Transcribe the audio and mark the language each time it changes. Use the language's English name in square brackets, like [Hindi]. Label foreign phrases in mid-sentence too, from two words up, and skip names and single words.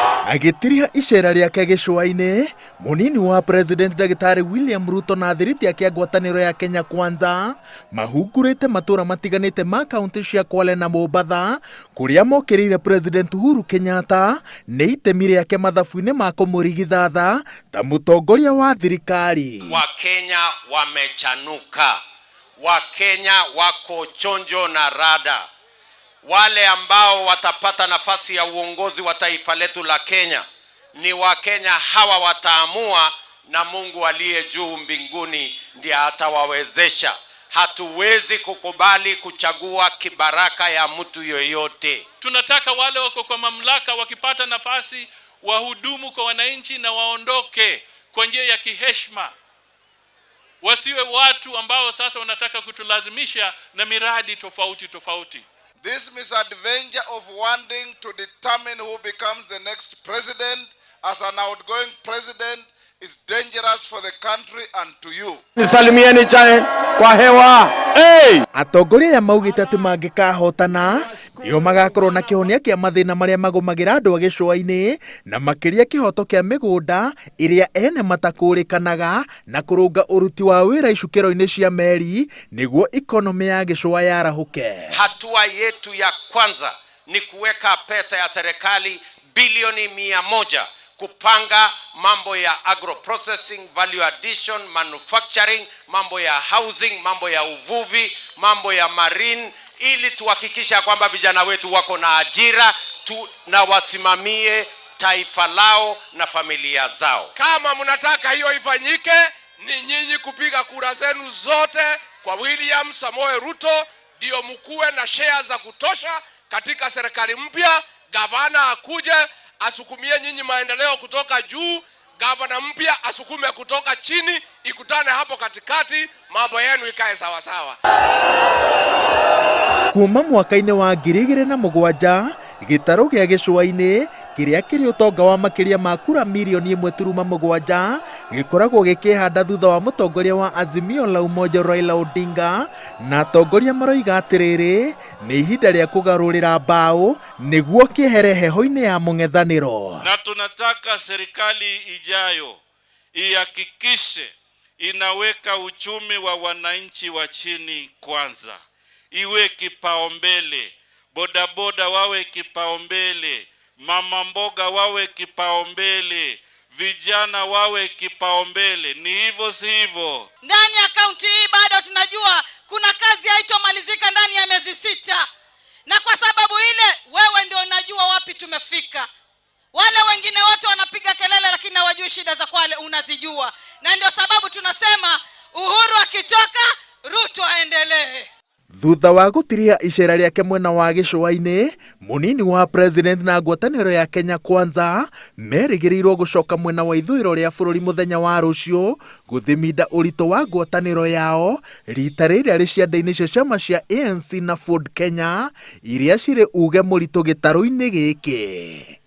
[Kikuyu] Agitiria icera riake gĩcũa-inĩ, munini wa President Dagitari William Ruto na thiriti yake ngwatanĩro ya Kenya Kwanza mahungurĩte matũra matiganĩte ma kaunti cia Kwale na Mombasa kũrĩa mokĩrĩire President Uhuru Kenyatta nĩ itemi rĩake mathabu-inĩ ma kũmũrigithatha ta mũtongoria wa thirikari. [Swahili] Wakenya wamechanuka, Wakenya wako chonjo na rada. Wale ambao watapata nafasi ya uongozi wa taifa letu la Kenya ni Wakenya hawa wataamua, na Mungu aliye juu mbinguni ndiye atawawezesha. Hatuwezi kukubali kuchagua kibaraka ya mtu yoyote. Tunataka wale wako kwa mamlaka wakipata nafasi wahudumu kwa wananchi na waondoke kwa njia ya kiheshima. Wasiwe watu ambao sasa wanataka kutulazimisha na miradi tofauti. [English] This misadventure of wanting to determine who becomes the next president as an outgoing president is dangerous for the country and to you. [Swahili] Nisalimieni chai kwa hewa. [Kikuyu] Atongoria ya maugite ati mangikahotana nio magakorwo na kihonia kia mathina maria magomagira andu a gĩcũa-inĩ na makiria kihoto kia migunda iria ene matakũrĩkanaga na kurunga uruti wa wira icukĩro-inĩ cia meri niguo economy ya gĩcũa yarahuke. [Swahili] Hatua yetu ya kwanza ni kuweka pesa ya serikali bilioni 100 kupanga mambo ya [English] agro processing, value addition, manufacturing, [Swahili] mambo ya housing, mambo ya uvuvi, mambo ya marine, ili tuhakikisha kwamba vijana wetu wako na ajira na wasimamie taifa lao na familia zao. Kama mnataka hiyo ifanyike, ni nyinyi kupiga kura zenu zote kwa William Samoei Ruto ndio mkuwe na share za kutosha katika serikali mpya. Gavana akuje asukumie nyinyi maendeleo kutoka juu, gavana mpya asukume kutoka chini, ikutane hapo katikati, mambo yenu ikae sawa sawa. [Kikuyu] Kuma mwaka-inĩ wa 2007 gĩtarũ gĩa gĩcũa-inĩ kĩrĩa kĩrĩ ũtonga wa makĩria ma kura milioni 1.7 gĩkoragwo gĩkĩhanda thutha wa mũtongoria wa Azimio la Umoja Raila Odinga, na atongoria maroiga atĩrĩrĩ nĩ ihinda rĩa kũgarũrĩra mbaũ nĩguo kĩehere heho-inĩ ya mũng'ethanĩro. [Swahili] Na tunataka serikali ijayo ihakikishe inaweka uchumi wa wananchi wa chini kwanza, iwe kipaumbele, bodaboda wawe kipaumbele, mama mboga wawe kipaumbele, vijana wawe kipaumbele. Ni hivyo si hivyo? Ndani ya kaunti hii bado tunajua kuna kazi haitomalizika ndani ya miezi 6, na kwa sababu ile wewe ndio unajua wapi tumefika. Wale wengine wote wanapiga kelele lakini hawajui shida za Kwale unazijua, na ndio sababu tunasema Uhuru akitoka Ruto aendelee. [Kikuyu] Thutha wa gũtiria icera rĩake mwena wa gĩcũa-inĩ, munini wa President na ngwatanĩro ya Kenya Kwanza merĩgĩrĩirwo gũcoka mwena wa ithũĩro rĩa bũrũri mũthenya wa rũciũ gũthimida ũritũ wa ngwatanĩro yao rita rĩrĩa rĩ cianda-inĩ cia ciama cia ANC na Ford Kenya iria cirĩ uge mũritũ gĩtarũ-inĩ gĩkĩ.